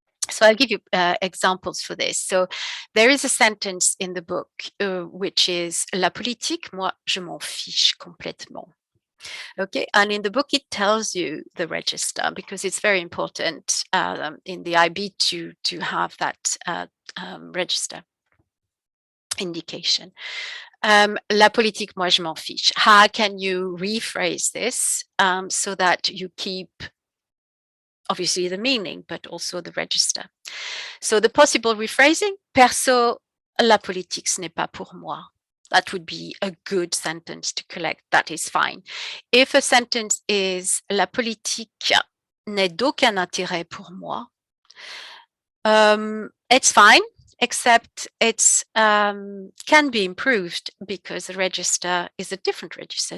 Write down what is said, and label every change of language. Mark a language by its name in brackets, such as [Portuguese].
[English] So I'll give you examples for this. So there is a sentence in the book which is [French] "La politique, moi, je m'en fiche complètement." [English] Okay, and in the book it tells you the register, because it's very important in the IB to have that register indication. [French] La politique, moi je m'en fiche. [English] How can you rephrase this so that you keep obviously the meaning, but also the register? So the possible rephrasing: [French] perso, la politique, ce n'est pas pour moi. [English] That would be a good sentence to collect. That is fine. If a sentence is [French] "La politique n'est d'aucun intérêt pour moi," [English] it's fine, except it's can be improved because the register is a different register.